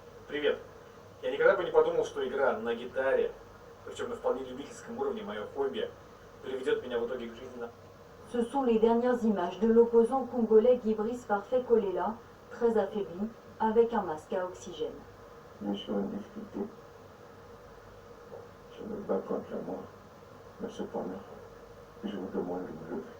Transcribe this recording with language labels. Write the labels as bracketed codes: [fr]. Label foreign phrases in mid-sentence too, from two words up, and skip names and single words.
[ru] Привет. Я никогда бы не подумал, что игра на гитаре, причем на вполне любительском уровне, мое хобби, приведет меня в итоге к жизни. [fr] Ce sont les dernières images de l'opposant congolais Guibrice Parfait Kolela, très affaibli, avec un masque à oxygène. Je suis en difficulté. Je me bats contre la mort. Mais cependant, je vous demande de me lever.